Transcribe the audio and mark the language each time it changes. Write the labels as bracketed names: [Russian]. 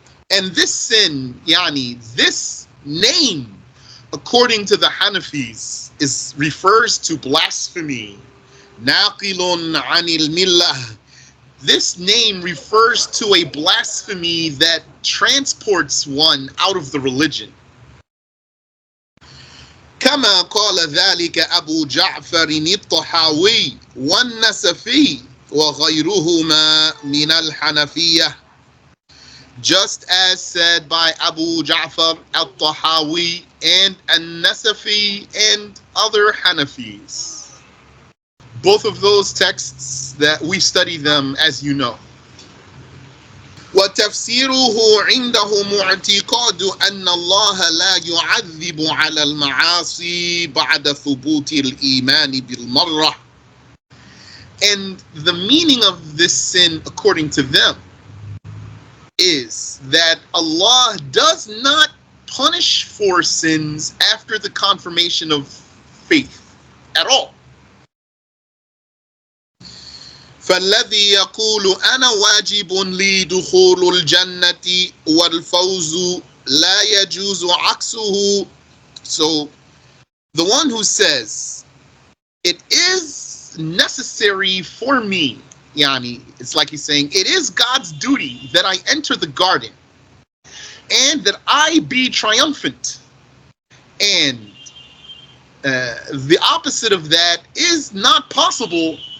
[English] And this sin, yani this name, according to the Hanafis, refers to blasphemy. [Arabic] نَاقِلٌ عَنِ الْمِلَّةِ. [English] This name refers to a blasphemy that transports one out of the religion. [Arabic] كما قال ذلك أبو جعفر الطحاوي والنسفي وغيرهما من الحنفية. [English] Just as said by Abu Ja'far al-Tahawi and al-Nasafi and other Hanafis. Both of those texts that we study them, as you know. [Arabic] وتفسيره عندهم اعتقاد أن الله لا يعذب على المعاصي بعد ثبوت الإيمان بالمرة. [English] And the meaning of this sin, according to them, is that Allah does not punish for sins after the confirmation of faith at all. [Arabic] فالذي يقول أنا واجب لي دخول الجنة والفوز لا يجوز عكسه. [English] So the one who says it is necessary for me Yani, it's like he's saying, it is God's duty that I enter the garden and that I be triumphant. And the opposite of that is not possible.